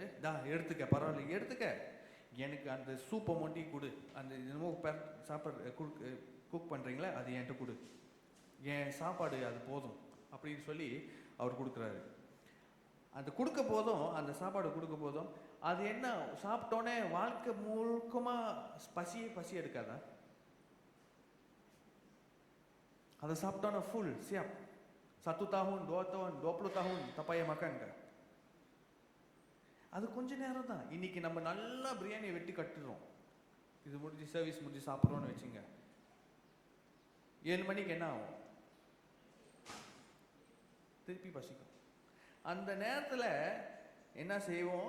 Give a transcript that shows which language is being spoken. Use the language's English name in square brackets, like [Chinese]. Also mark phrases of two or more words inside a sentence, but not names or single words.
[Tamil] எடுத்துக்க, பரவாயில்ல எடுத்துக்க, எனக்கு அந்த சூப்பை மொண்டி கொடு, அந்த என்னமோ சாப்பாடு குக் பண்ணுறீங்களே அது என்கிட்ட கொடு, என் சாப்பாடு அது போதும் அப்படின்னு சொல்லி அவர் கொடுக்குறாரு. அது கொடுக்க போதும், அந்த சாப்பாடு கொடுக்க போதும், அது என்ன சாப்பிட்டோன்னே வாழ்க்கை முழுக்கமாக பசி எடுக்காதா? அதை சாப்பிட்டோன்னே [Malay] ஃபுல் siap 1 tahun 2 tahun 20 tahun tak payah makan kan? [Tamil] அது கொஞ்ச நேரம் தான். இன்னைக்கு நம்ம நல்லா பிரியாணியை வெட்டி கட்டுறோம், இது முடிஞ்சு சர்வீஸ் முடிஞ்சு சாப்பிட்றோன்னு வச்சுங்க, 7 மணிக்கு என்ன ஆகும்? திருப்பி பசிக்கும். அந்த நேரத்தில் என்ன செய்வோம்?